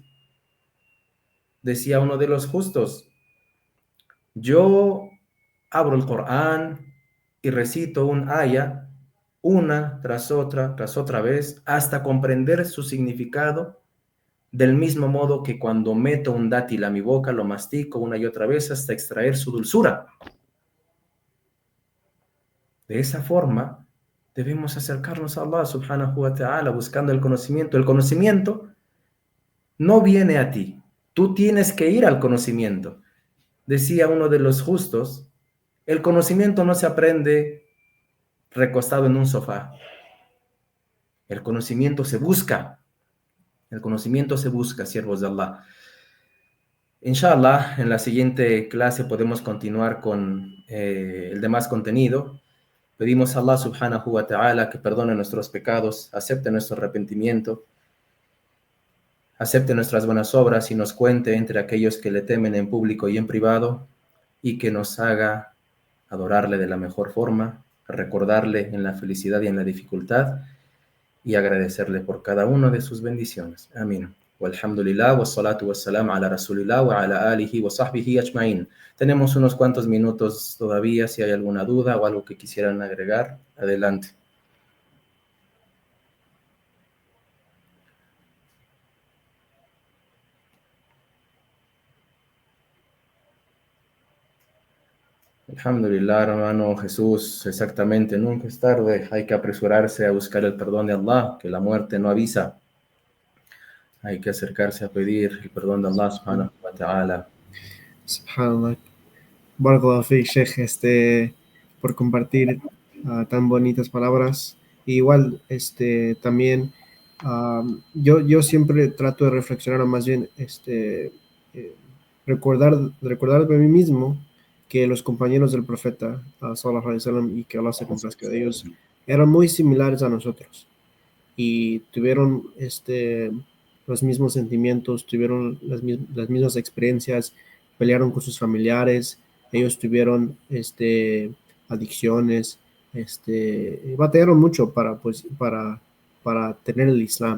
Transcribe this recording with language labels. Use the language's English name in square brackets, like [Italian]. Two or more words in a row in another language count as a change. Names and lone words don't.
[Spanish] Decía uno de los justos, yo abro el Corán y recito un aya una tras otra vez, hasta comprender su significado, del mismo modo que cuando meto un dátil a mi boca, lo mastico una y otra vez hasta extraer su dulzura. De esa forma, debemos acercarnos a Allah [Arabic] سبحانه وتعالى [Spanish] buscando el conocimiento. El conocimiento no viene a ti, tú tienes que ir al conocimiento. Decía uno de los justos, el conocimiento no se aprende recostado en un sofá. El conocimiento se busca. El conocimiento se busca, siervos de Allah. Inshallah, en la siguiente clase podemos continuar con el demás contenido. Pedimos a Allah [Arabic] سبحانه وتعالى [Spanish] que perdone nuestros pecados, acepte nuestro arrepentimiento, acepte nuestras buenas obras y nos cuente entre aquellos que le temen en público y en privado, y que nos haga adorarle de la mejor forma, recordarle en la felicidad y en la dificultad, y agradecerle por cada una de sus bendiciones. Amén. [Arabic] والحمد لله والصلاة والسلام على رسول الله وعلى آله وصحبه أجمعين. [Spanish] Tenemos unos cuantos minutos todavía, si hay alguna duda o algo que quisieran agregar, adelante. Alhamdulillah, hermano Jesús, exactamente, nunca es tarde, hay que apresurarse a buscar el perdón de Allah, que la muerte no avisa. Hay que acercarse a pedir el perdón de Allah [Arabic] سبحانه وتعالى. سبحان الله. بارك الله فيك، شيخ, [Spanish] por compartir tan bonitas palabras. Y igual, también, yo siempre trato de reflexionar, o más bien, eh, recordar de mí mismo que los compañeros del profeta, [Arabic] صلى الله عليه وسلم, [Spanish] y que Allah se complazca de ellos, eran muy similares a nosotros y tuvieron los mismos sentimientos, tuvieron las mismas experiencias, pelearon con sus familiares, ellos tuvieron adicciones, batallaron mucho para tener el Islam.